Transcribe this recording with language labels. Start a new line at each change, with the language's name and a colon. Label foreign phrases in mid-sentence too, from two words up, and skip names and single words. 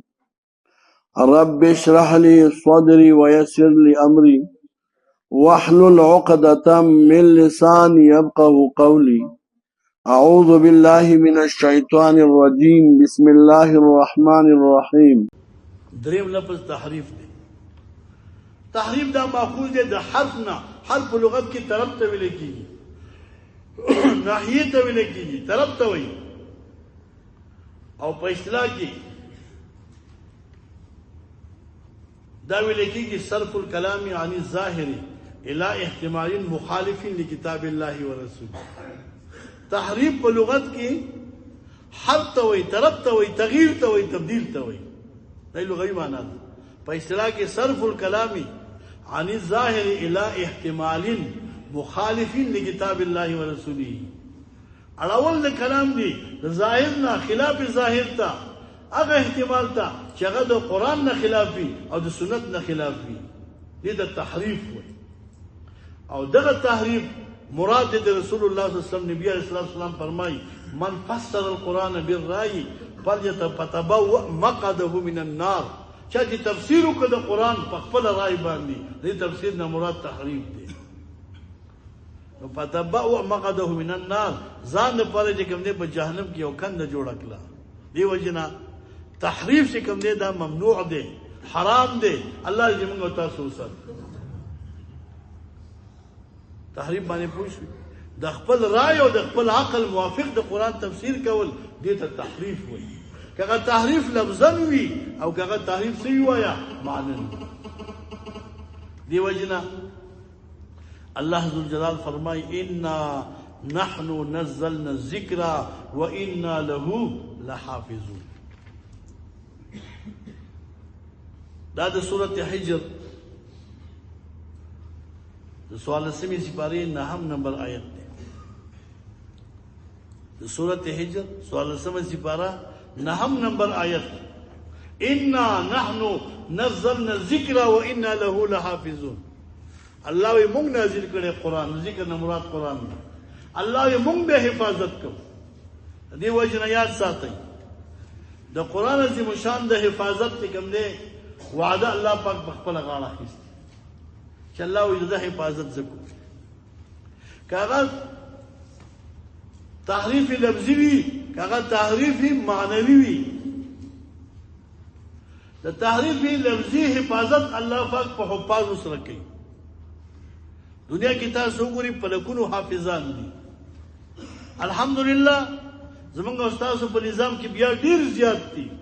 Arabic: رب اشرح لي صدري ويسر لي أمري واحلل عقدة من لساني يفقه قولي. اعوذ بالله من الشیطان الرجیم. بسم الله الرحمن الرحیم.
Pashto: دریم لفظ تحریف دی. تحریف دا ماخوذ دی د حرف نه. حرف لغت کی طرف ته ویل کیږي، ناحیه ته ویل کیږي، طرف ته وایي. او په اصطلاح کې دا ویل کیږي
Arabic: صرف الكلام عن الظاهر الى احتمال مخالف لكتاب الله ورسوله.
Pashto: تحریف په لغت کې حرف ته وایي، طرف ته وایي، تغییر ته وایي، تبدیل ته وایي. دا لغوي معنا ده. په اصطلاح کې
Arabic: صرف الكلام عن الظاهر الى احتمال مخالف لكتاب الله ورسوله.
Pashto: اړول د کلام دی د ظاهر نه خلاف ظاهر ته، هغه احتمال ته چې هغه د قرآن نه خلاف وي او د سنت نه خلاف وي، دې ته تحریف وایي. او دغه تحریف مراد د رسول الله
Arabic: صلی الله علیه وسلم،
Pashto: نبی
Arabic: علیہ السلام
Pashto: فرمایي
Arabic: من فسر القرآن بالرأي فليتبوأ مقعده من النار.
Pashto: چا چې تفسیر وکړه د قرآن په خپل رائے باندې، دې تفسیر نه مراد تحریف دی.
Arabic: نو فتبوأ مقعده من النار ځان لپاره چې کوم دی په جهنم کې یو کنده جوړه کړه.
Pashto: دې وجې نه تحریف چې کوم دی دا ممنوع دی، حرام دی. الله دې موږ تاسو وساتي. تحریف باندې پوه شئ. د خپل رائے او د خپل عقل موافق د قرآن تفسیر کول دې ته تحریف وایي. که هغه تحریف لفظاً وي او که هغه تحریف څه وایه معنی.
Arabic: دې وجې نه الله ذوالجلال فرمایي انا نحن نزلنا الذکر وانا له لحافظون.
Pashto: دا د سورة حجر د 14 سپارې 9 نمبر آیت دی. د سورة حجر 14 سپارہ 9 نمبر آیت.
Arabic: انا نحن نزلنا الذکر وانا له لحافظون.
Pashto: الله وی مونږ نازل کړي قرآن، ذکر نه مراد قرآن نه. الله وی مونږ به حفاظت کوو. دې وجه نه یاد ساتئ د قرآن عظیم شان د حفاظت کوم دی وعده الله پاک په خپل غاړه اخیستی چې الله وی د حفاظت زکو. کاغذ تحریف لفظی وی، کاغذ تحریف معنوی وی. د تحریف لفظی حفاظت الله پاک په حفاظ سره کوي. دنیا کې تاسو وګورئ په لکونو حافظان دي. الحمدلله زمونږ استاد په نظام کې بیا ډیر زیات دي.